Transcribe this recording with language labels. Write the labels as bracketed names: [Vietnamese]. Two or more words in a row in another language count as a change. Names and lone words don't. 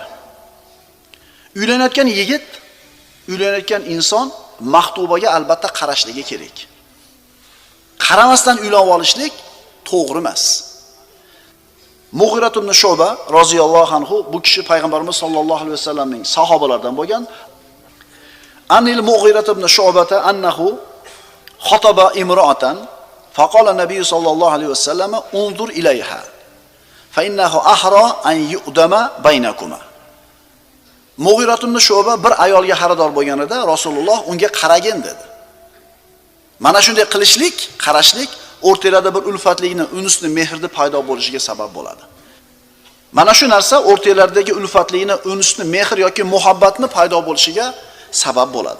[Uzbek] Uylanayotgan yigit, uylanayotgan inson maxtubaga albatta qarashligi kerak. Qaramasdan uylanib olishlik to'g'ri emas. Mughira ibn Shu'ba [Arabic] رضي الله عنه [Uzbek] bu kishi payg'ambarimiz [Arabic] صلى الله عليه وسلم [Uzbek] sahobalaridan bo'lgan. [Arabic] عن المغيرة بن شعبة أنه خطب امرأة فقال النبي صلى الله عليه وسلم انظر إليها فإنه أحرى أن يؤدم بينكما. [Uzbek] Mughira ibn Shu'ba bir ayolga xaridor bo'lganida Rasululloh unga qaragin dedi. Mana shunday qilishlik, qarashlik o'rtalarda bir ulfatlikni, unisni, mehrni paydo bo'lishiga sabab bo'ladi. Mana shu narsa o'rtalardagi ulfatlikni, unisni, mehr yoki muhabbatni paydo bo'lishiga sabab bo'ladi.